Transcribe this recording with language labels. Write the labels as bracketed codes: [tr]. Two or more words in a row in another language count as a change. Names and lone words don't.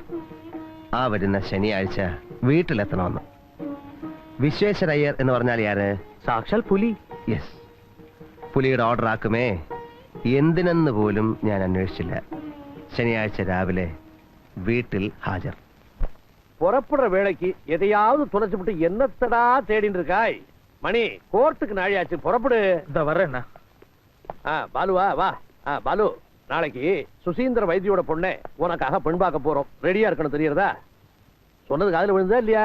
[ml] ആ വരുന്ന ശനിയാഴ്ച വീട്ടിലെത്തണമെന്ന്. വിശ്വേശ്വര അയ്യർ എന്ന് പറഞ്ഞാൽ ആര്? സാക്ഷാൽ പുലി. യെസ്, പുലിയുടെ ഓർഡർ ആക്കുമേ. എന്തിനെന്ന് പോലും ഞാൻ അന്വേഷിച്ചില്ല. ശനിയാഴ്ച രാവിലെ വീട്ടിൽ ഹാജർ. [ta] புறப்படுற வேலைக்கு எதையாவது துளைச்சுட்டு என்னத்தடா தேடிட்டு இருக்காய்? மணி, கோர்ட்டுக்கு நாழியாச்சு, புறப்படு. இந்த வர்றேண்ணா. பாலுவா வா. பாலு, நாளைக்கு சுசீந்திர வைத்தியோட பொண்ணை உனக்காக பெண் பார்க்க போறோம். ரெடியா இருக்கணும், தெரியறதா? சொன்னது காதுல விழுந்தா இல்லையா?